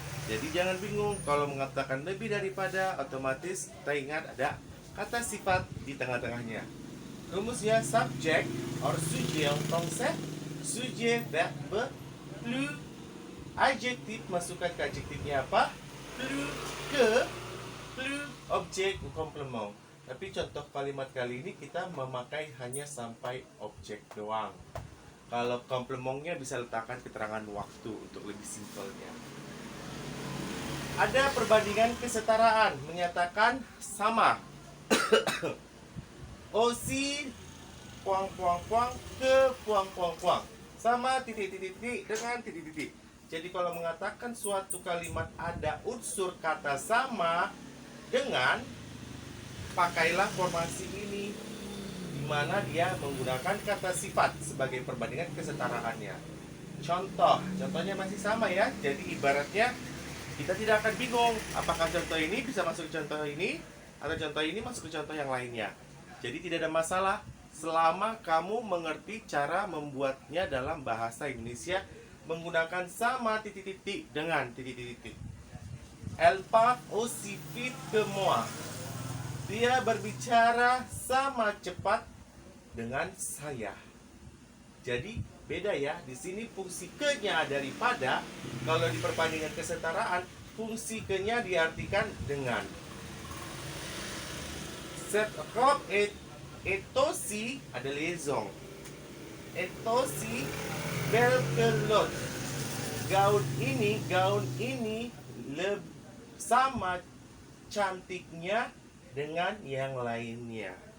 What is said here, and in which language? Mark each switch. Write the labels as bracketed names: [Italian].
[Indonesian] Jadi jangan bingung kalau mengatakan lebih daripada, otomatis kita ingat ada kata sifat di tengah-tengahnya. Rumusnya subject or sujet en français, sujet, verbe, plus, adjektif, masukkan ke adjektifnya apa? [French] Plus que, plus objek ou complément. [Indonesian] Tapi contoh kalimat kali ini kita memakai hanya sampai objek doang. Kalau komplementnya bisa letakkan keterangan waktu untuk lebih simpelnya. Ada perbandingan kesetaraan, menyatakan sama. Aussi puang ke puang. Sama titik-titik dengan titik-titik. Jadi kalau mengatakan suatu kalimat ada unsur kata sama dengan, pakailah formasi ini di mana dia menggunakan kata sifat sebagai perbandingan kesetaraannya. Contohnya masih sama ya. Jadi ibaratnya kita tidak akan bingung apakah contoh ini bisa masuk ke contoh ini atau contoh ini masuk ke contoh yang lainnya. Jadi tidak ada masalah selama kamu mengerti cara membuatnya dalam bahasa Indonesia menggunakan sama titik-titik dengan titik-titik. [French] Elle part aussi vite que moi. [Indonesian] Dia berbicara sama cepat dengan saya. Jadi beda ya. Di sini fungsi ke-nya daripada. Kalau di perbandingan kesetaraan, fungsi ke-nya diartikan dengan. [French] Cette robe est aussi, [Indonesian] ada liaison. [French] Est aussi belle que l'autre. [Indonesian] Gaun ini sama cantiknya dengan yang lainnya.